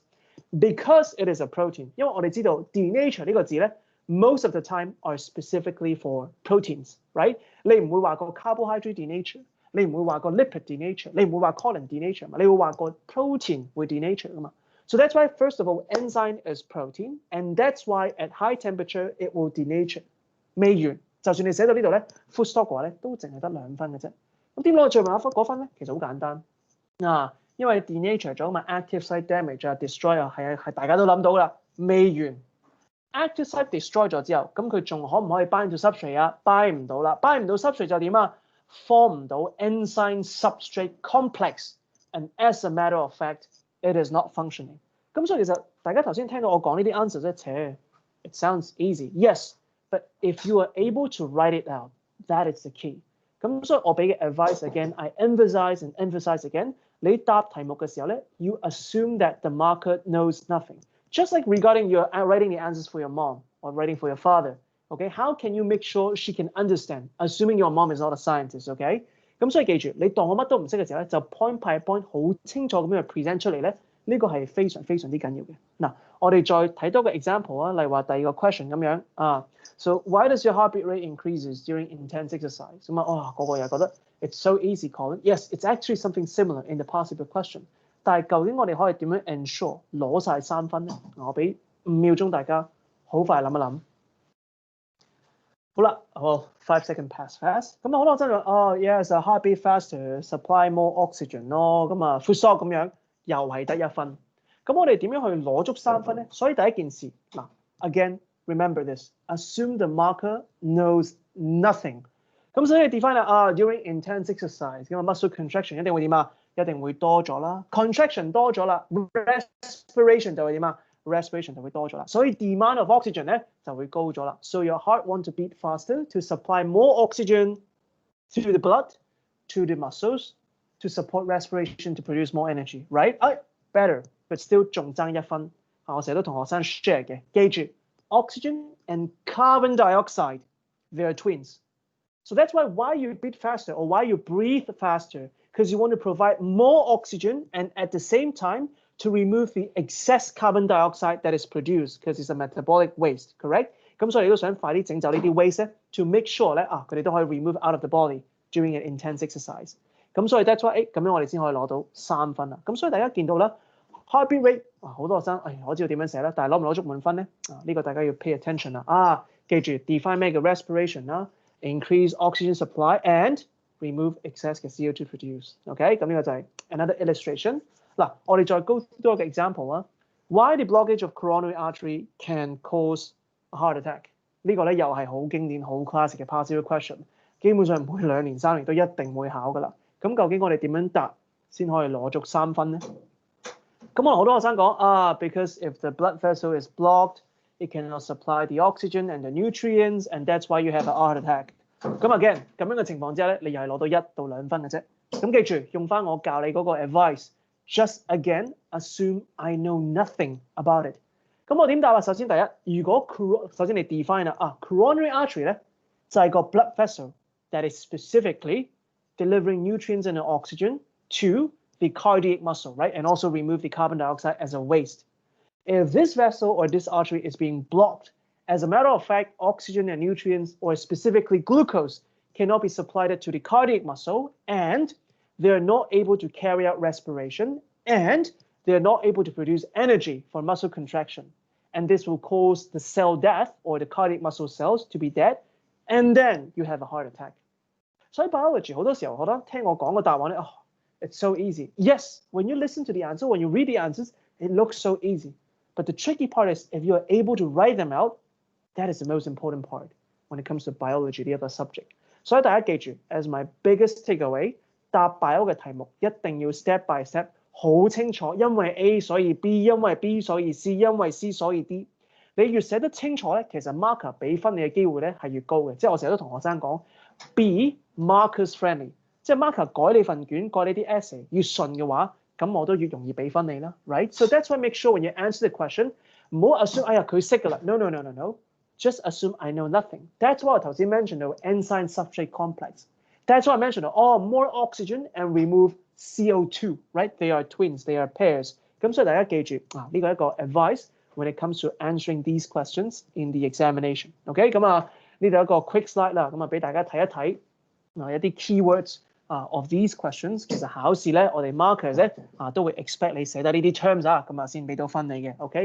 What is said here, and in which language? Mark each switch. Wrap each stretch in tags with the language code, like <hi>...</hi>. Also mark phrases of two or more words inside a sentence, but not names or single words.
<en>Because it is a protein，</en> <yue>因為我哋知道</yue> <en>denature</en> <yue>呢個字咧</yue> <en>，most of the time are specifically for proteins, right？</en> <yue>你唔會話個 carbohydrate denature。你唔會話個 lipid denature，你唔會話 colon denature 嘛？你會話個 protein 會 denature 噶嘛</yue> <en>？So that's why first of all, enzyme is protein, and that's why at high temperature it will denature.</en> <yue>未完，就算你寫到呢度咧 ，</yue> <en>full stop</en> <yue>嘅話咧，都淨係得2分嘅啫。咁點攞最後嗰分咧？其實好簡單因為 denature 咗嘛 ，</yue> <en>active site damage</en> <yue>啊 ，destroy 啊，係大家都諗到啦。未完 ，</yue> <en>active site destroy</en> <yue>咗之後，咁佢仲可唔可以</yue> <en>bind to substrate</en> <yue>啊 ？bind 唔到啦 ，bind 唔到 substrate 就點啊？</yue> <en>form</en> <yue>唔到</yue> <en>enzyme substrate complex, and as a matter of fact, it is not functioning.</en> <yue>咁所以其實大家頭先聽到我講呢啲</yue> <en>answers 咧，it sounds easy, yes, but if you are able to write it out, that is the key. 咁所以我俾嘅 advice again, I emphasize and emphasize again.</en> <yue>你答題目嘅時候咧</yue> <en>，you assume that the marker knows nothing. Just like regarding your writing the answers for your mom or writing for your father. Okay, how can you make sure she can understand? Assuming your mom is not a scientist, okay?</en> <yue>咁所以記住，你當我乜都唔識嘅時候咧，就</yue> <en>point by point</en> <yue>好清楚咁樣 present 出嚟咧，呢個係非常非常之緊要嘅。嗱，我哋再睇多個 example 啊，例如話第二個 question 咁樣啊。</yue> <en>So why does your heartbeat rate increases during intense exercise?</en> <yue>咁啊，個個又覺得</yue> <en>it's so easy, Colin. Yes, it's actually something similar in the past paper question.</en> <yue>但係究竟我哋可以點樣 ensure 攞晒3分咧？我俾5秒鐘大家好快諗一諗。好啦，</yue> <en>5 second pass fast。</en> <yue>咁好多真係</yue> <en>yes, a heartbeat faster, supply more oxygen 咯。</en> <yue>咁啊</yue> <en>full stop</en> <yue>咁樣又係得1分。咁我哋點樣去攞足3分咧？所以第一件事嗱</yue> <en>，again remember this, assume the marker knows nothing。</en> <yue>咁所以你 define 啦</yue> <en>during intense exercise</en> <yue>咁啊</yue> <en>muscle contraction</en> <yue>一定會點啊？一定會多咗啦 ，contraction 多咗啦 ，respiration 就會點啊？</yue> <en>respiration</en> <yue>就會多咗啦，所以</yue> <en>demand of oxygen</en> <yue>咧就會高咗啦。</yue> <en>So your heart want to beat faster to supply more oxygen to the blood, to the muscles, to support respiration to produce more energy, right? Better, but still</en> <yue>仲爭1分。我成日都同學生</yue> <en>share 嘅，記住 oxygen and carbon dioxide, they are twins. So that's why you beat faster or why you breathe faster, because you want to provide more oxygen and at the same time to remove the excess carbon dioxide that is produced because it's a metabolic waste, correct?</en> <yue>咁所以你都想快啲整走呢啲</yue> <en>waste 咧 ，to make sure</en> <yue>咧佢哋都可以</yue> <en>remove out of the body during an intense exercise。</en> <yue>咁所以</yue> <en>that's why</en> <yue>咁樣我哋先可以攞到3分啦。咁所以大家見到啦 ，</yue> <en>heartbeat rate</en> <yue>好多學生我知道點樣寫啦，但係攞唔攞足滿分咧？呢個大家要</yue> <en>pay attention</en> <yue>啦。記住</yue> <en>define</en> <yue>咩叫</yue> <en>respiration 啦 ，increase oxygen supply and remove excess 嘅 CO2 produce。OK，</en> <yue>咁呢個就係</yue> <en>another illustration。</en> <yue>嗱，我哋再</yue> <en>go</en> <yue>多個 example 啊。</yue> <en>Why the blockage of coronary artery can cause a heart attack？</en> <yue>呢個咧又係好經典、好 classic 嘅</yue> <en>past paper question，</en> <yue>基本上每2年、3年都一定會考噶啦。咁究竟我哋點樣答先可以攞足3分咧？咁可能好多學生講</yue> <en>because if the blood vessel is blocked, it cannot supply the oxygen and the nutrients, and that's why you have a heart attack。</en> <yue>咁 again 咁樣嘅情況之下咧，你又係攞到1到2分嘅啫。咁記住用翻我教你嗰個</yue> <en>advice。Just again, assume I know nothing about it。</en> <yue>咁我點答啊？首先第一，如果首先你</yue> <en>define 啦 coronary artery</en> <yue>咧就係個</yue> <en>blood vessel that is specifically delivering nutrients and oxygen to the cardiac muscle, right? And also remove the carbon dioxide as a waste. If this vessel or this artery is being blocked, as a matter of fact, oxygen and nutrients, or specifically glucose, cannot be supplied to the cardiac muscle, and they're not able to carry out respiration, and they're not able to produce energy for muscle contraction. And this will cause the cell death or the cardiac muscle cells to be dead, and then you have a heart attack.</en> <yue>所以 biology 好多時候覺得聽我講個答案咧，哦 ，</yue> <en>it's so easy. Yes, when you listen to the answer, when you read the answers, it looks so easy. But the tricky part is if you are able to write them out, that is the most important part when it comes to biology</en> <yue>呢一個</yue> <en>subject. 所以大家記住 ，as my biggest takeaway，</en> <yue>答 bio 嘅題目一定要</yue> <en>step by step</en> <yue>好清楚，因為 A 所以 B， 因為 B 所以 C， 因為 C 所以 D。你越寫得清楚咧，其實 marker 俾分你嘅機會咧係越高嘅。即係我成日都同學生講 ，</yue> <en>B markers friendly，</en> <yue>即係 marker 改你份卷、改你啲 essay 越順嘅話，咁我都越容易俾分你啦 ，right？</yue> <en>So that's why make sure when you answer the question，唔好 assume</en> <yue>哎呀佢識㗎啦</yue> <en>，no，just assume I know nothing。That's why</en> <yue>我頭先</yue> <en>mention 到 enzyme substrate complex。That's why I mentioned more oxygen and remove CO2，right？ They are twins, they are pairs。</en> <yue>咁所以大家記住呢個係一個</yue> <en>advice。When it comes to answering these questions in the examination, OK？</en> <yue>咁呢度一個</yue> <en>quick slide</en> <yue>啦，咁俾大家睇一睇一啲</yue> <en>keywords of these questions。</en> <yue>其實考試咧，我哋 markers 咧都會 expect 你寫得呢啲 terms 咁先俾到分你嘅。OK？</yue>